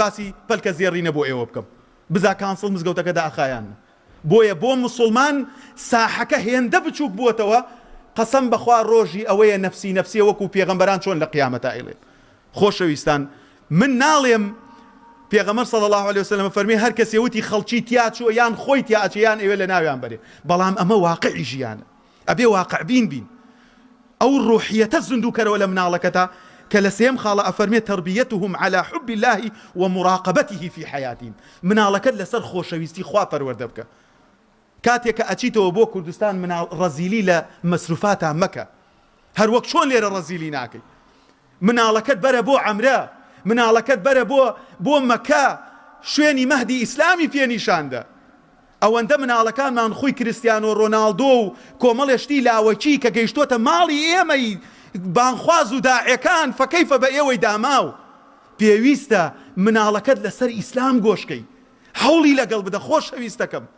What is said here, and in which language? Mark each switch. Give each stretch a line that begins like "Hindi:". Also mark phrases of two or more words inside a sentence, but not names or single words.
Central Kurdish: باسی پەلکە زێڕینە بۆ ئێوە بکەم بزا کانسڵ مزگەوتەکە داخایان بۆیە بۆ مسلمان ساحەکە هێندە بچووک بووەتەوە قەسەم بەخوا ڕۆژی ئەوەیە نەفسی نەفسیە وەکو پێغەمبەران چۆن لە قیامەتە ئەیڵێن خۆشەویستان من ناڵێم پێغەمبەر صلی
Arabic: الله علیه وسلم
Central Kurdish: فەرمی هەر کەسێ وتی خەڵکی تیا چووە یان خۆی تیا ئەچێ یان ئێوە لە ناویان بەرێ بەڵام ئەمە واقعی ژیانە ئەبێ واقع بین ئەو ڕوحیەتە زندووکەرەوە لە مناڵەکەتە کە لە سێم خاڵە ئەفەرمێ
Arabic: تربیتهم على حب الله ومراقبته في حياتهم
Central Kurdish: مناڵەکەت لەسەر خۆشەویستی خوا پەروەردە بکە کاتێک کە ئەچیتەوە بۆ کوردستان مناڵ ڕەزیلی لە مەسروفاتە مەکە هەر وەک چۆن لێرە ڕەزیلی ناکەی مناڵەکەت بەرە بۆ عەمرە مناڵەکەت بەرە بۆ مەکە شوێنی مەهدی ئیسلامی پێنیشاندە ئەوەندە مناڵەکانمان خۆی کریستیانۆ ڕۆناڵدۆ و کۆمەڵێشتی لاوەکی کە گەیشتۆتە ماڵی ئێمەی بانخواز و داعیەکان فەکەیفە بە ئێوەی داماو پێویستە مناڵەکەت لەسەر ئیسلام گۆشکەی هەوڵی لەگەڵ بدە خۆشەویستەکەم